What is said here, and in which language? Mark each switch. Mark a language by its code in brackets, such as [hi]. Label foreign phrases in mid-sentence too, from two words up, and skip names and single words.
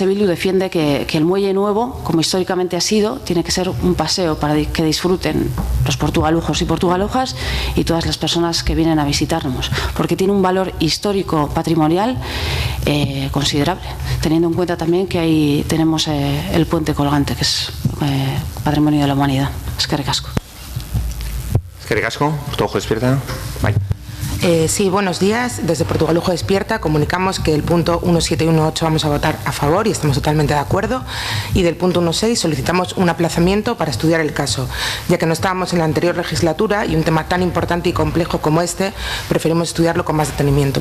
[es] Bildu defiende que el muelle nuevo, como históricamente ha sido, tiene que ser un paseo para que disfruten los portugalujos y portugalujas y todas las personas que vienen a visitarnos, porque tiene un valor histórico patrimonial considerable, teniendo en cuenta también que ahí tenemos el puente colgante, que es patrimonio de la humanidad. [eu] Eskerrik asko. Eskerrik asko, Portugalujo Despierta. Bye. [es] Sí, buenos días. Desde Portugalujo Despierta comunicamos que el punto 17 y 18 vamos a votar a favor y estamos totalmente de acuerdo. Y del punto 16 solicitamos un aplazamiento para estudiar el caso, ya que no estábamos en la anterior legislatura y un tema tan importante y complejo como este, preferimos estudiarlo con más detenimiento.